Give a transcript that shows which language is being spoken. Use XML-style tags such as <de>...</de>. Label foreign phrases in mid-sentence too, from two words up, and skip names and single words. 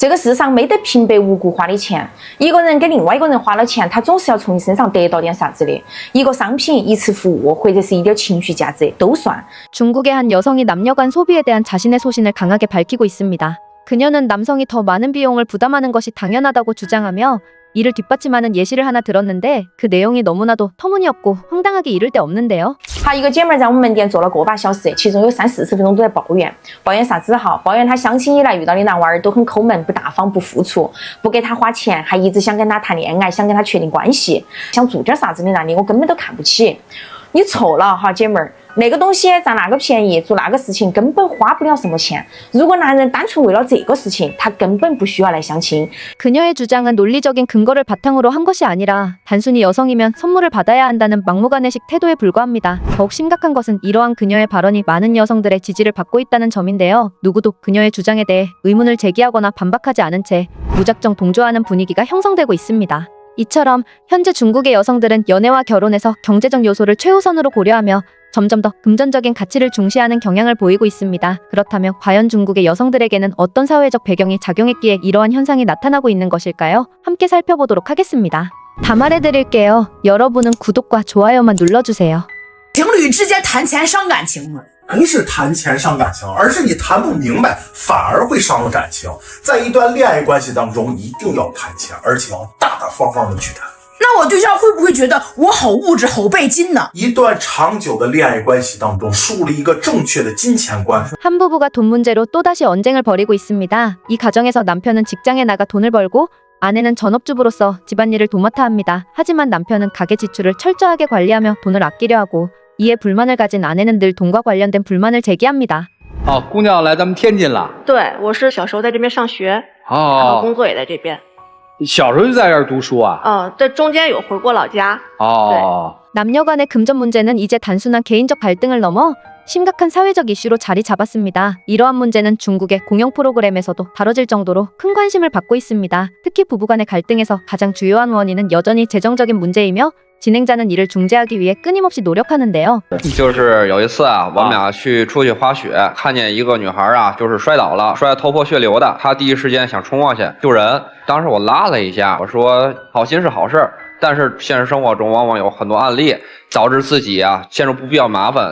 <zh>这个世上没得平白无故花的钱，一个人给另外一个人花了钱，他总是要从你身上得到点啥子的。一个商品、一次服务，或者是一点情绪价值都算。</zh> <ko>중국의 한 여성이 남녀 간 소비에 대한 자신의 소신을 강하게 밝히고 있습니다. 그녀는 남성이 더 많은 비용을 부담하는 것이 당연하다고 주장하며 이를 뒷받침하는 예시를 하나 들었는데 그 내용이 너무나도 터무니없고 황당하게 이를 데 없는데요.</ko> <zh>好，一个姐妹在我们门店做了个把小时，其中有30-40分钟都在抱怨，抱怨啥子好？抱怨她相亲以来遇到的男娃儿都很抠门、不大方、不付出，不给她花钱，还一直想跟她谈恋爱，想跟她确定关系，想做点啥子的那里，我根本都看不起。你错了哈，姐妹儿。那个东西占那个便宜，做那个事情根本花不了什么钱。如果男人单纯为了这个事情，他根本不需要来相亲。</zh> <ko>그녀의 주장은 논리적인 근거를 바탕으로 한 것이 아니라 단순히 여성이면 선물을 받아야 한다는 막무가내식 태도에 불과합니다. 더욱 심각한 것은 이러한 그녀의 발언이 많은 여성들의 지지를 받고 있다는 점인데요. 누구도 그녀의 주장에 대해 의문을 제기하거나 반박하지 않은 채 무작정 동조하는 분위기가 형성되고 있습니다. 이처럼 현재 중국의 여성들은 연애와 결혼에서 경제적 요소를 최우선으로 고려하며 점점 더 금전적인 가치를 중시하는 경향을 보이고 있습니다. 그렇다면 과연 중국의 여성들에게는 어떤 사회적 배경이 작용했기에 이러한 현상이 나타나고 있는 것일까요? 함께 살펴보도록 하겠습니다. 다 말해드릴게요. 여러분은 구독과 좋아요만 눌러주세요.</ko> <zh>情侣之间谈钱伤感情吗？不是谈钱伤感情，而是你谈不明白，反而会伤了感情。在一段恋爱关系当中，一定要谈钱，而且要大大方方的去谈。那我对象会不会觉得我好物质、好拜金呢？一段长久的恋爱关系当中，树立一个正确的金钱观。</zh> <ko>한 부부가 돈 문제로 또다시 언쟁을 벌이고 있습니다. 이 가정에서 남편은 직장에 나가 돈을 벌고 아내는 전업주부로서 집안일을 도맡아 합니다. 하지만 남편은 가계 지출을 철저하게 관리하며 돈을 아끼려 하고 이에 불만을 가진 아내는 늘 돈과 관련된 불만을 제기합니다.</ko> <zh>哦，姑娘来咱们天津了。对，我是小时候在这边上学，然后工作也在这边。小时候就在这儿读书啊？这中间有回过老家。</zh> <ko>남녀 간의 금전 문제는 이제 단순한 개인적 갈등을 넘어 심각한 사회적 이슈로 자리 잡았습니다. 이러한 문제는 중국의 공영 프로그램에서도 다뤄질 정도로 큰 관심을 받고 있습니다. 특히 부부 간의 갈등에서 가장 주요한 원인은 여전히 재정적인 문제이며 진행자는 이를 중재하기 위해 끊임없이 노력하는데요.</ko> <zh>就是有一次啊，我们俩出去滑雪，看见一个女孩啊，就是摔倒了，摔得头破血流的。她第一时间想冲过去救人，当时我拉了一下，我说好心是好事，但是现实生活中往往有很多案例导致自己啊陷入不必要麻烦。</zh>